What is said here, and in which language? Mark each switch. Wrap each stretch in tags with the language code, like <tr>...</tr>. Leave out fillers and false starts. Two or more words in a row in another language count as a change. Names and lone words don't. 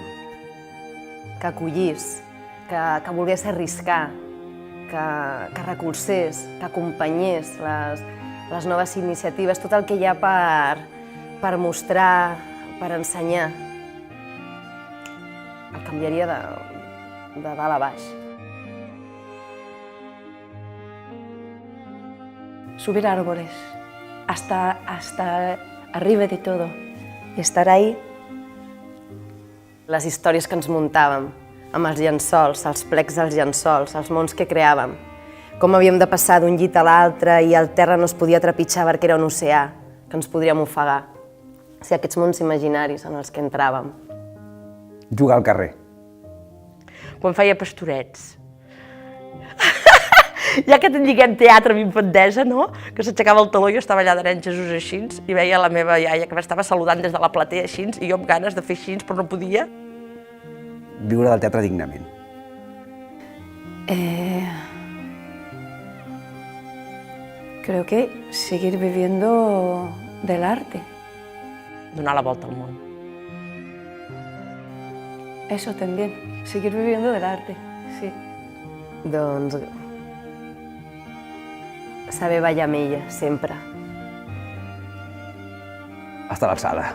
<ca>Que acollís, que volgués arriscar, que recolzés, que acompanyés les noves iniciatives, tot el que hi ha per mostrar, per ensenyar. El canviaria de dalt a baix.</ca> <es>Subir árboles, hasta arriba de todo, y estar ahí.</es> <ca>Les històries que ens muntàvem, amb els llençols, els plecs dels llençols, els mons que creàvem. com havíem de passar d'un llit a l'altre i el terra no es podia trepitjar perquè era un oceà, que ens podríem ofegar. O sigui, aquests mons imaginaris en els que entràvem. Jugar al carrer. Quan feia pastorets. Ja que lliguem teatre amb infantesa, no? Que s'aixecava el taló i jo estava allà darrere Jesús així i veia la meva iaia que m'estava saludant des de la platea així i jo amb ganes de fer així però no podia. Viure del teatre dignament.</ca> <es>Creo que seguir viviendo del arte.</es> <ca>Donar la volta al món.</ca> <es>Eso también, seguir viviendo del arte, sí.</es> <ca>Doncs saber ballar amb ella, sempre. Hasta l'alçada.</ca>